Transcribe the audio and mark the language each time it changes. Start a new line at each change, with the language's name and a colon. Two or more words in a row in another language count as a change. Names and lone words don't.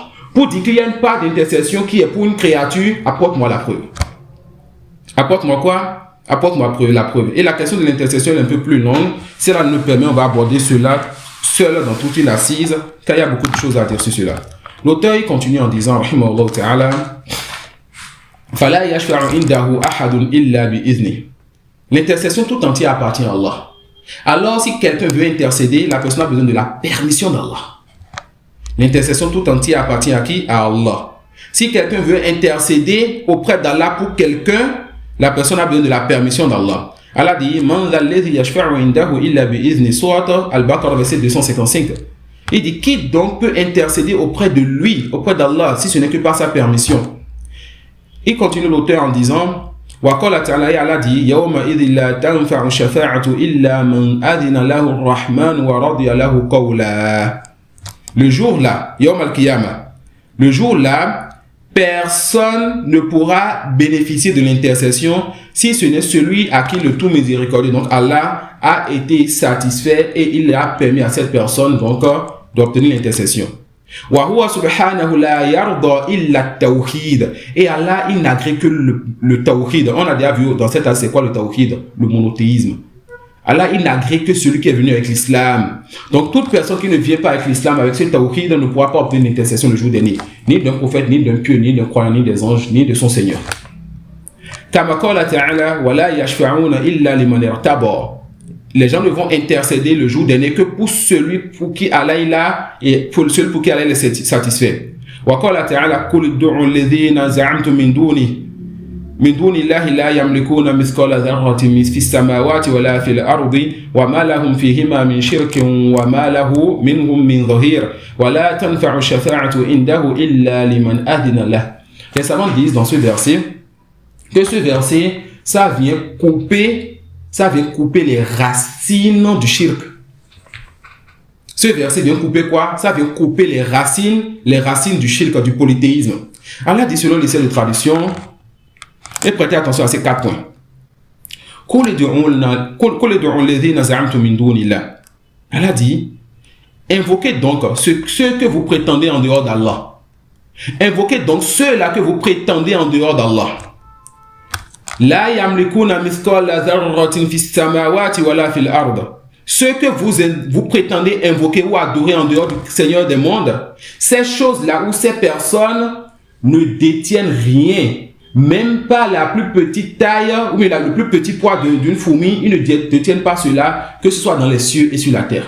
French: Pour dire qu'il y a une part d'intercession qui est pour une créature, apporte-moi la preuve. Apporte-moi quoi? Apporte-moi la preuve. Et la question de l'intercession est un peu plus longue. Si elle nous permet, on va aborder cela seul dans toute une assise, car il y a beaucoup de choses à dire sur cela. L'auteur il continue en disant,
Arabic: رحمه الله تعالى, فَلَا يَشْفَعُ عِنْدَهُ أَحَدٌ إِلَّا بِإِذْنِهِ.
French: L'intercession tout entière appartient à Allah. Alors, si quelqu'un veut intercéder, la personne a besoin de la permission d'Allah. L'intercession tout entière appartient à qui? À Allah. Si quelqu'un veut intercéder auprès d'Allah pour quelqu'un, la personne a besoin de la permission d'Allah. Allah dit
Arabic: من ذا الذي يشفع عنده إلا بإذنه,
French: sourate Al-Baqarah, verset 255. Il dit qui donc peut intercéder auprès de lui, auprès d'Allah, si ce n'est que par sa permission. Il continue l'auteur en disant
Arabic: وقال تعالى, Allah dit يومئذ لا تنفع الشفاعة إلا من أذن له الرحمن ورضي له قولا.
French: Le jour là,
Arabic: يوم القيامة,
French: le jour là, personne ne pourra bénéficier de l'intercession si ce n'est celui à qui le tout miséricordieux, donc Allah, a été satisfait et il a permis à cette personne donc d'obtenir l'intercession.
Arabic: وهو سبحانه لا يرضى إلا التوحيد.
French: Et Allah, il n'agrée que le tawhid. On a déjà vu dans cette c'est quoi le tawhid? Le monothéisme. Allah, il n'agrée que celui qui est venu avec l'islam. Donc, toute personne qui ne vient pas avec l'islam, avec ce tawhid, ne pourra pas obtenir l'intercession le jour dernier. Ni d'un prophète, ni d'un pieux, ni d'un croyant, ni des anges, ni de son Seigneur.
Arabic: كما قال تعالى ولا يشفعون إلا لمن ارتضى.
French: Les gens ne vont intercéder le jour dernier que pour celui pour qui Allah il a et pour celui pour qui Allah est satisfait.
Arabic: وقال تعالى قل ادعوا الذين زعمتم من دون الله لا يملكون مثقال ذرة في السماوات ولا في الأرض وما لهم فيهما من شرك وما له منهم من ظهير ولا تنفع الشفاعة عنده إلا لمن أذن له.
French: Les savants disent dans ce verset que ce verset ça vient couper les racines du shirk. Ce verset vient couper quoi? Ça vient couper les racines du shirk, du polythéisme. Allah dit selon l'essai de traduction, et prêtez attention à ces 4 points. Allah dit, invoquez donc ceux que vous prétendez en dehors d'Allah. Invoquez donc ceux-là que vous prétendez en dehors d'Allah.
Arabic: لا يملكون مثقال ذرة في السماوات ولا في الأرض.
French: Ceux que vous prétendez invoquer ou adorer en dehors du Seigneur des mondes, ces choses-là ou ces personnes ne détiennent rien. Même pas la plus petite taille ou le plus petit poids d'une fourmi, ils ne détiennent pas cela, que ce soit dans les cieux et sur la terre.